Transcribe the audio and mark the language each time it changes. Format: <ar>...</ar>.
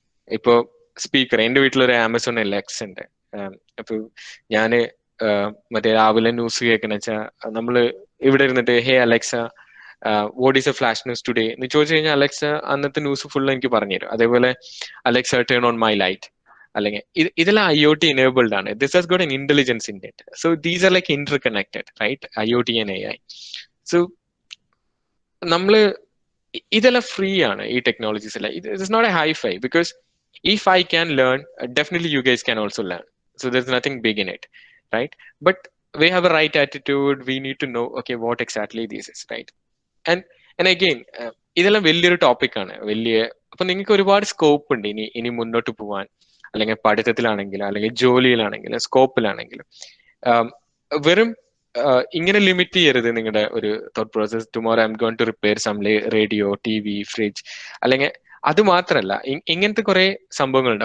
<ml>ഇപ്പോ സ്പീക്കർ, എന്റെ വീട്ടിലൊരു ആമസോൺ Alexa ഉണ്ട്. അപ്പൊ ഞാന് മറ്റേ രാവിലെ ന്യൂസ് കേൾക്കുന്ന വെച്ചാൽ നമ്മള് ഇവിടെ ഇരുന്നിട്ട്</ml> <en>hey Alexa what is a flash news today</en> <ml>എന്ന് ചോദിച്ചു കഴിഞ്ഞാൽ അലക്സ അന്നത്തെ ന്യൂസ് ഫുൾ എനിക്ക് പറഞ്ഞുതരും. അതേപോലെ</ml> <en>Alexa turn on my light,</en> <ml>അല്ലെങ്കിൽ ഇതെല്ലാം IoT enabled ആണ്.</ml> <en>This has got an intelligence in it. So these are like interconnected, right? IoT and AI.</en> <ml>So നമ്മള് ഇതെല്ലാം ഫ്രീ ആണ് ഈ ടെക്നോളജീസ് എല്ലാം.</ml> <en>It is not a hi-fi because if I can learn, definitely you guys can also learn. So there's nothing big in it, right? But we have a right attitude. We need to know, okay, what exactly this is, right?</en> <ml>And again, ഇതെല്ലാം വലിയൊരു ടോപ്പിക്കാണ്. അപ്പൊ നിങ്ങൾക്ക് ഒരുപാട് scope ഉണ്ട് ഇനി മുന്നോട്ട് പോവാൻ, അല്ലെങ്കിൽ പഠിത്തത്തിലാണെങ്കിലും അല്ലെങ്കിൽ ജോലിയിലാണെങ്കിലും സ്കോപ്പിലാണെങ്കിലും. വെറും ഇങ്ങനെ ലിമിറ്റ് ചെയ്യരുത് നിങ്ങളുടെ ഒരു thought process.</ml> <en>tomorrow I'm going to repair some radio, TV, fridge,</en> <ml>അല്ലെങ്കിൽ അത് മാത്രമല്ല, ഇങ്ങനത്തെ കുറെ സംഭവങ്ങളുണ്ട്.</ml>